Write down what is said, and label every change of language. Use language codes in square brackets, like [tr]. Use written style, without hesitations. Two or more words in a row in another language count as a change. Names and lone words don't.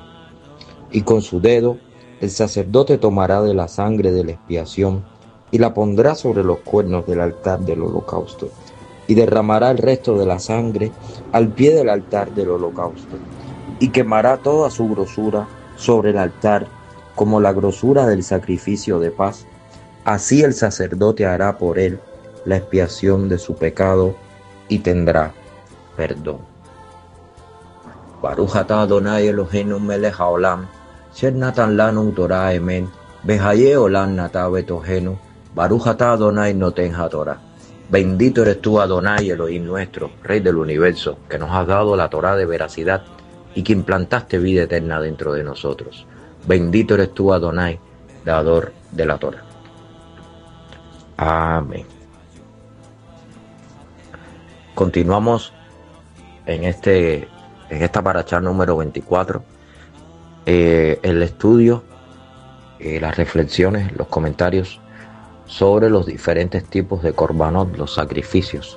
[es] Y con su dedo el sacerdote tomará de la sangre de la expiación y la pondrá sobre los cuernos del altar del holocausto, y derramará el resto de la sangre al pie del altar del holocausto, y quemará toda su grosura sobre el altar como la grosura del sacrificio de paz. Así el sacerdote hará por él la expiación de su pecado y tendrá perdón. [he] ברוך אתה אדוני אלוהינו מלך העולם, אשר נתן לנו תורת אמת, וחיי עולם נטע בתוכנו, ברוך אתה אדוני נותן התורה. [es] Bendito eres tú, Adonai, Elohim nuestro, Rey del universo, que nos has dado la Torah de veracidad y que implantaste vida eterna dentro de nosotros. Bendito eres tú, Adonai, dador de la Torah. Amén. Continuamos en esta parashá número 24, el estudio, las reflexiones, los comentarios sobre los diferentes tipos de korbanot, los sacrificios.